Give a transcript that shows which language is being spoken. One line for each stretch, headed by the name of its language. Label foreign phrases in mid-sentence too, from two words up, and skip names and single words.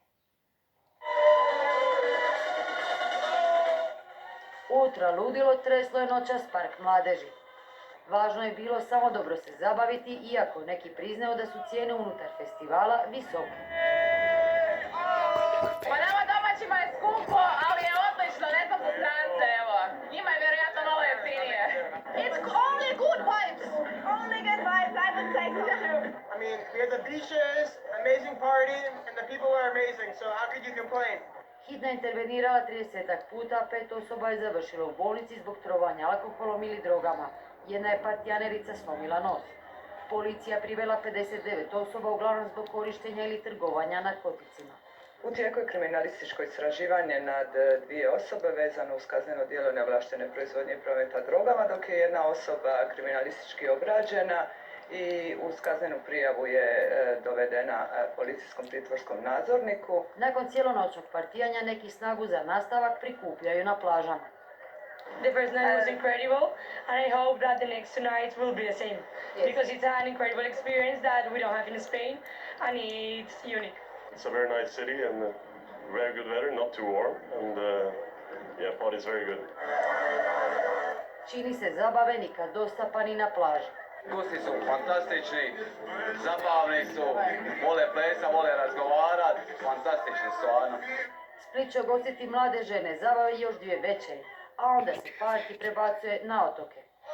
Croatian: Ultra ludilo treslo je noćas park mladeži. Važno je bilo samo dobro se zabaviti, iako neki priznaju da su cijene unutar festivala visoke. Pa nama domaćima je skupo, ali je odlično, ne znam za strance, evo. Njima je vjerojatno malo jeftinije.
English: It's only good vibes. Only good vibes, I would say so too. I mean, we have the beaches, amazing party, and the people are amazing, so how could you complain?
Croatian: Hitna je intervenirala 30 puta, 5 osoba je završilo u bolnici zbog trovanja alkoholom ili drogama. Jedna je partjanerica slomila nos. Policija privela 59 osoba, uglavnom zbog korištenja ili trgovanja narkoticima. U tijeku je kriminalističko istraživanje nad 2 osobe vezano uz kazneno djelo neovlaštene proizvodnje i prometa drogama, dok je jedna osoba kriminalistički obrađena i uz kaznenu prijavu je dovedena policijskom pritvorskom nadzorniku. Nakon cijelonoćnog partijanja neki snagu za nastavak prikupljaju na plažama.
English: The first night was incredible, and I hope that the next 2 nights will be the same. Yes. Because it's an incredible experience that we don't have in Spain, and it's unique. It's a very nice city and very good weather, not too warm, and yeah, party is very good.
Croatian: Čini se zabave nikad dosta pa ni na plaži. Gosti su fantastični, zabavni su, vole plesa, vole razgovarat, fantastični su, stvarno. Split će ugostiti mlade žene, zabave još 2 večeri, a onda se parti prebacuje na otoke.